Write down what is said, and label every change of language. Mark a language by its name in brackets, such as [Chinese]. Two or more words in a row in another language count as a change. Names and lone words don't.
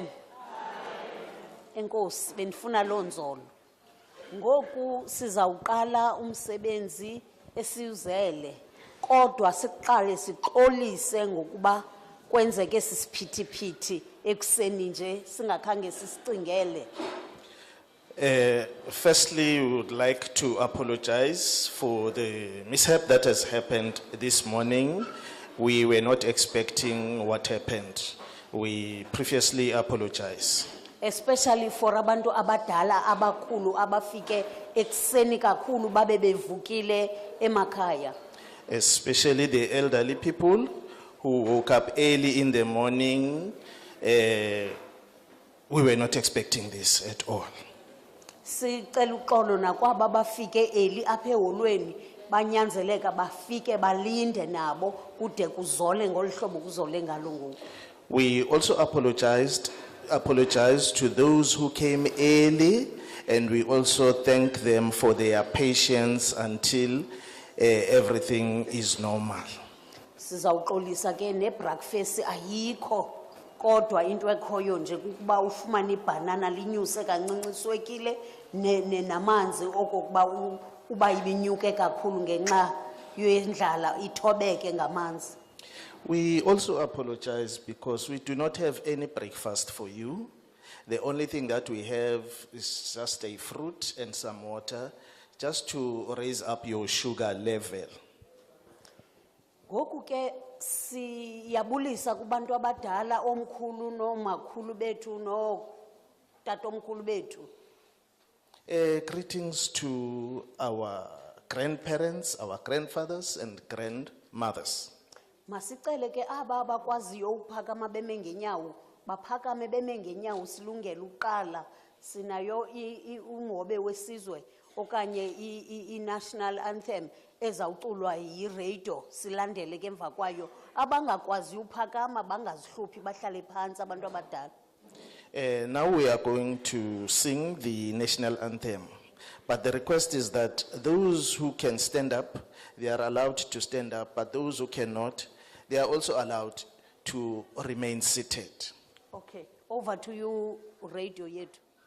[Xhosa] Enkosi, benifuna lonzolo. Ngoku sizawuqala umsebenzi esiuzele, kodwa siqale sixolise ngokuba kwenzeke sisiphithiphithi ekuseni nje singakhange sisicingele. [English] Firstly, we would like to apologize for the mishap that has happened this morning. We were not expecting what happened. We previously apologize. Especially for [Xhosa] abantu abadala abakhulu abafike ekuseni kakhulu babe bevukile emakhaya. [English] Especially the elderly people who woke up early in the morning. We were not expecting this at all. [Xhosa] Sicela uxolo nakwaba bafike early apha eholweni banyanzeleka bafike balinde nabo kude kuzole ngolhlobo kuzole ngalo ngoku. [English] We also apologize to those who came early, and we also thank them for their patience until everything is normal. [Xhosa] Sizawuxolisa ke nebreakfast ayikho kodwa into ekhoyo nje kukuba ufumane ibanana linyuse kancinci swekile namanzi okokuba uba ibinyuke kakhulu ngenxa yendlala ithobeke ngamanzi. [English] We also apologize because we do not have any breakfast for you. The only thing that we have is just a fruit and some water, just to raise up your sugar level. [Xhosa] Ngoku ke siyabulisa kubantu abadala omkhulu nomakhulu bethu no tatomkhulu bethu. [English] Greetings to our grandparents, our grandfathers and grandmothers. [Xhosa] Masicele ke aba abakwaziyo uphakama beme ngenyawo baphakame beme ngenyawo silungele uqala sinayo umhobe wesizwe okanye i- [English] national anthem [Xhosa] ezawuculwa yi-radio silandele ke emva kwayo abangakwazi uphakama bangazihluphi bahlale phansi abantu abadala. [English] Now we are going to sing the national anthem, but the request is that those who can stand up, they are allowed to stand up, but those who cannot, they are also allowed to remain seated. Okay, over to you, radio yethu.